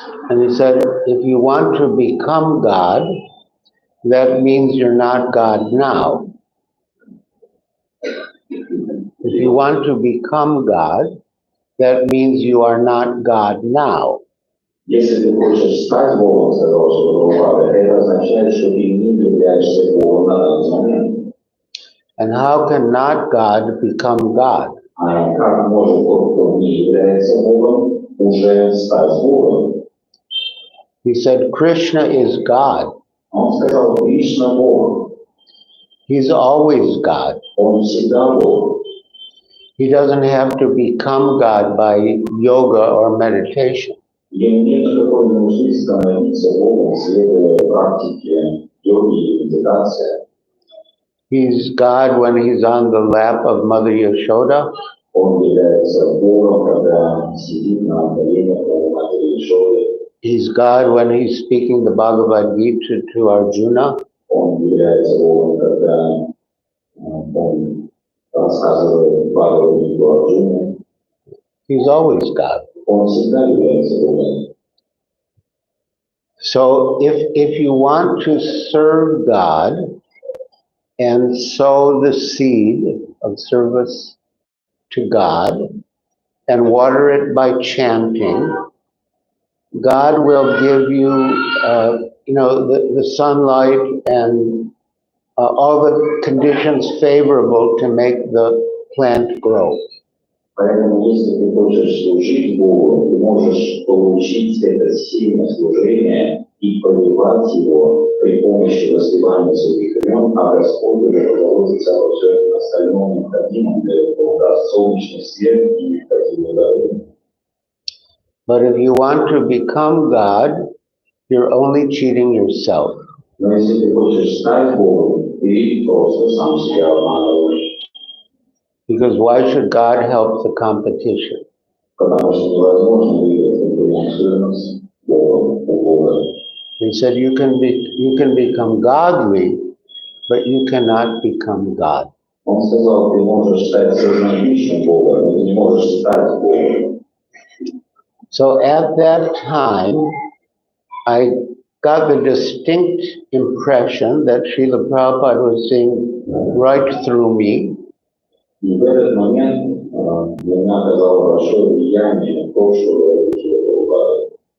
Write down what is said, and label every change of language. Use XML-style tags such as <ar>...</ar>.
<en>And he said, if you want to become God, that means you're not God now. If you want to become God, that means you are not God now.</en> <ru>Если ты хочешь стать Богом, сказал Шрила Прабхупада, это означает, что ты не являешься Богом на данный момент.</ru> <en>And how can not God become God?</en> <ru>А как может тот, кто не является Богом, уже стать Богом?</ru> <en>He said, Krishna is God.</en> <ru>Он сказал, Кришна Бог.</ru> <en>He's always God.</en> <ru>Он всегда Бог.</ru> <en>He doesn't have to become God by yoga or meditation.</en> <ru>Ему нет никакой нужды становиться Богом, следуя практике йоги и медитации.</ru> <en>He's God when he's on the lap of Mother Yashoda.</en> <ru>Он является Богом, когда сидит на коленях у матери Ишоры.</ru> <en>He's God when he's speaking the Bhagavad Gita to Arjuna.</en> <ru>Он является Богом, когда он рассказывает Бхагавадгиту Арджуне.</ru> <en>He's always God.</en> <ru>Он всегда является Богом.</ru> <en>So if you want to serve God and sow the seed of service to God and water it by chanting, God will give you, the sunlight and all the conditions favorable to make the plant grow.</en> <ru>Поэтому, если ты хочешь служить Богу, ты можешь получить это сильное служение и поливать его при помощи распевания святых имен, а Господь уже позаботится обо всем остальном необходимом для этого, даст солнечный свет и необходимое удовольствие.</ru> <en>But if you want to become God, you're only cheating yourself.</en> <ru>Но если ты хочешь стать Богом, ты просто сам себя обманываешь.</ru> <en>Because why should God help the competition?</en> <ru>Потому что невозможно выиграть конкуренцию с Богом у Бога.</ru> <en>He said you can become godly, but you cannot become God.</en> <ru>Он сказал, ты можешь стать сознающим Бога, но ты не можешь стать Богом.</ru> <en>So at that time, I got the distinct impression that Srila Prabhupada was seeing right through me.</en> <ru>И в этот момент для меня оказало большое влияние то, что говорит Прабхупада.</ru>